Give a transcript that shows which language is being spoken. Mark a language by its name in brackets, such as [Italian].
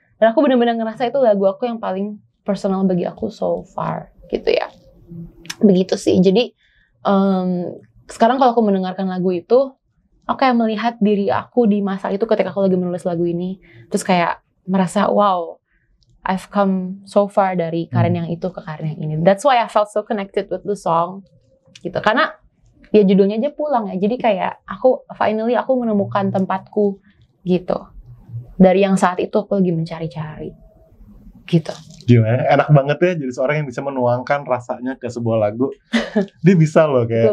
[Indonesian] Dan aku benar-benar ngerasa itu lagu aku yang paling personal bagi aku [English] so far [Indonesian] gitu ya. Begitu sih. Jadi sekarang kalau aku mendengarkan lagu itu, aku kayak melihat diri aku di masa itu ketika aku lagi menulis lagu ini. Terus kayak merasa wow, [English] I've come so far [Indonesian] dari Karen yang itu ke Karen yang ini. [English] That's why I felt so connected with the song gitu. [Indonesian] Karena ya judulnya aja Pulang ya. Jadi kayak aku finally aku menemukan tempatku gitu. Dari yang saat itu aku lagi mencari-cari gitu. Gimana? Enak banget ya jadi seorang yang bisa menuangkan rasanya ke sebuah lagu. Dia bisa loh kayak.